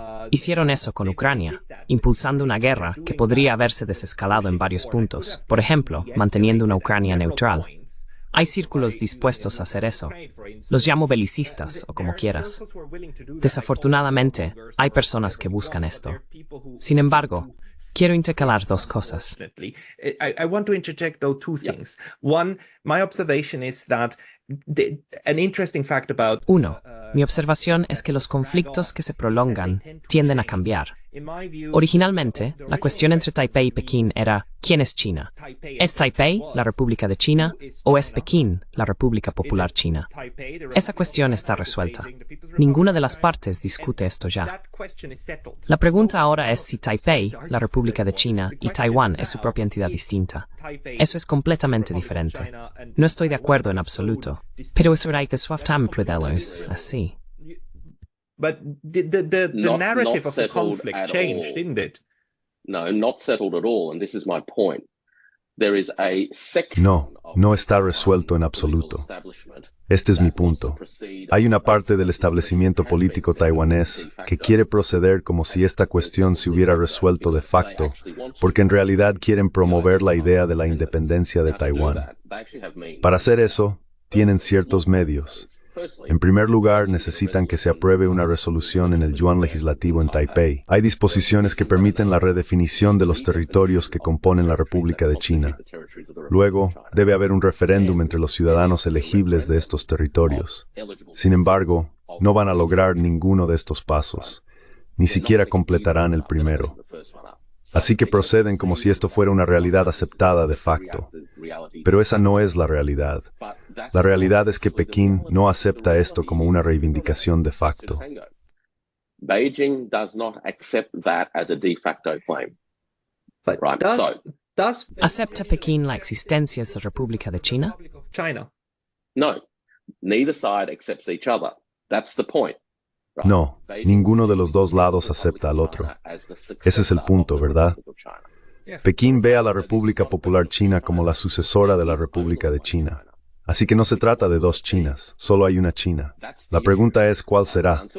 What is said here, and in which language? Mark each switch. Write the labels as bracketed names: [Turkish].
[Spanish] Hicieron eso con Ucrania, impulsando una guerra que podría haberse desescalado en varios puntos, por ejemplo, manteniendo una Ucrania neutral. Hay círculos dispuestos a hacer eso. Los llamo belicistas, o como quieras. Desafortunadamente, hay personas que buscan esto. Sin embargo, quiero intercalar dos cosas. [English] I want to interject though two things. One, my observation is that an interesting fact about [Spanish] Uno, mi observación es que los conflictos que se prolongan tienden a cambiar. Originalmente, la cuestión entre Taipei y Pekín era ¿quién es China? ¿Es Taipei, la República de China, o es Pekín, la República Popular China? Esa cuestión está resuelta. Ninguna de las partes discute esto ya. La pregunta ahora es si Taipei, la República de China, y Taiwán es su propia entidad distinta. Eso es completamente diferente. No estoy de acuerdo en absoluto, pero es verdad que es así. [English] But the narrative of the conflict changed, didn't it? No, not settled at all, and this is my point. There is a section [Spanish] No está resuelto en absoluto. Este es mi punto. Hay una parte del establecimiento político taiwanés que quiere proceder como si esta cuestión se hubiera resuelto de facto, porque en realidad quieren promover la idea de la independencia de Taiwán. Para hacer eso, tienen ciertos medios. En primer lugar, necesitan que se apruebe una resolución en el yuan legislativo en Taipei. Hay disposiciones que permiten la redefinición de los territorios que componen la República de China. Luego, debe haber un referéndum entre los ciudadanos elegibles de estos territorios. Sin embargo, no van a lograr ninguno de estos pasos. ni siquiera completarán el primero. Así que proceden como si esto fuera una realidad aceptada de facto. Pero esa no es la realidad. La realidad es que Pekín no acepta esto como una reivindicación de facto. [English] Beijing does not accept that as a de facto claim. But Right, does [Spanish] ¿Acepta Pekín la existencia de la República de China? [English] China? No, neither side accepts each other. That's the point. Right? [Spanish] No, ninguno de los dos lados acepta al otro. Ese es el punto, ¿verdad? Pekín ve a la República Popular China como la sucesora de la República de China. Así que no se trata de dos Chinas, solo hay una China. La pregunta es ¿cuál será?